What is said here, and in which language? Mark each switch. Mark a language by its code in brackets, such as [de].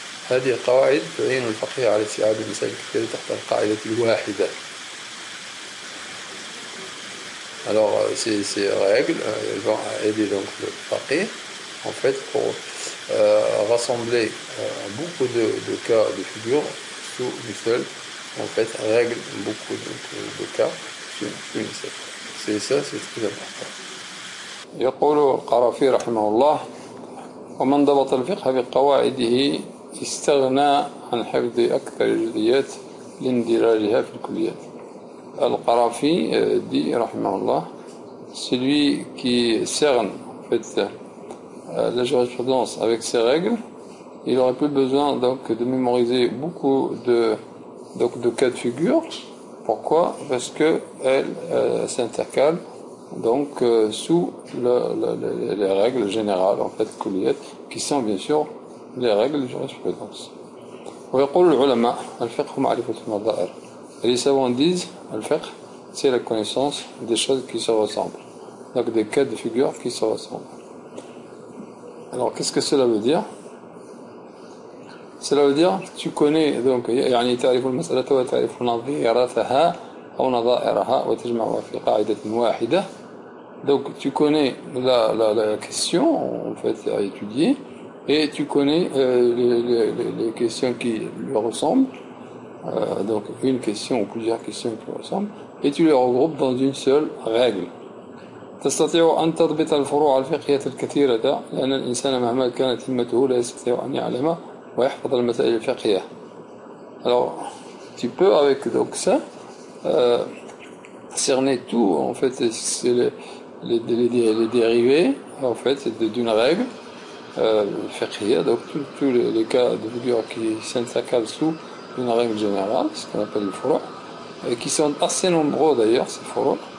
[ar] هذه القواعد تعين الفقيه على استيعاب المسائل الكثيرة تحت القاعدة الواحدة. [fr] Alors ces règles vont aider donc le faqih en fait pour rassembler beaucoup de cas de figure sous une seule en fait règle, beaucoup de cas sur une seule. C'est ça, c'est très important. [ar] يقول القرافي رحمه الله: ومن ضبط الفقه بقواعده استغنى عن حفظ أكثر الجزئيات لاندراجها في الكليات. [fr] القرافي dit rahimahullah: celui qui cerne en fait la jurisprudence avec ses règles, il n'aurait plus besoin donc de mémoriser beaucoup de cas de figure. Pourquoi? Parce que elles s'intercalent donc sous les règles générales en fait kulliyat, qui sont bien sûr les règles de jurisprudence. [ar] ويقول العلماء: الفقه معرفة النظائر. [fr] Les savants disent: الفقه, c'est la connaissance des choses qui se ressemblent, donc des cas de figure qui se ressemblent. Alors qu'est-ce que cela veut dire? Cela veut dire tu connais donc [ar] يعني تعرف المسألة وتعرف نظيرتها أو نظائرها وتجمعها في قاعدة واحدة. [fr] Donc tu connais la question en fait à étudier et tu connais les questions qui lui ressemblent, donc une question ou plusieurs questions qui lui ressemblent, et tu les regroupes dans une seule règle. [ar] تستطيع أن تضبط الفروع الفقهية الكثيرة لأن الإنسان مهما كانت همته لا يستطيع أن يعلم ويحفظ المسائل الفقهية. [fr] Alors tu peux avec donc ça cerner tout en fait, c'est les dérivés en fait d'une règle fiqhiyya, donc tous les cas de figure qui s'intercalent sous une règle générale, ce qu'on appelle le furu', et qui sont assez nombreux d'ailleurs ces furu'.